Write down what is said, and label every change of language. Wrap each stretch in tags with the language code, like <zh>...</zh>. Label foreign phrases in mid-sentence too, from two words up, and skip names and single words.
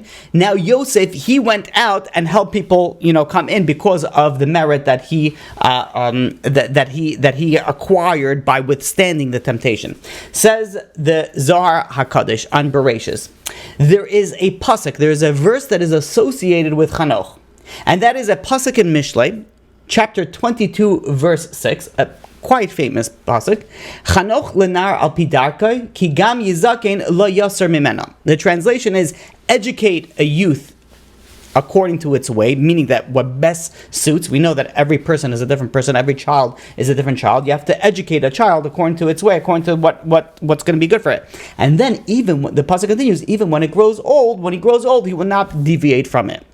<en>Now Yosef, he went out and helped people, come in because of the merit that he that he acquired by withstanding the temptation. Says the Zohar HaKadosh on Bereishis, there is a pasuk, there is a verse that is associated with Chanoch, and that is a pasuk in Mishlei, chapter 22, verse 6. Quite famous pasuk.</en> <he>חנוך לנער על פי דרכו כי גם יזקין לא יסור ממנה.</he> <en>The translation is, educate a youth according to its way, meaning that what best suits. We know that every person is a different person, every child is a different child. You have to educate a child according to its way, according to what's going to be good for it. And then even the pasuk continues, even when he grows old, he will not deviate from it.</en>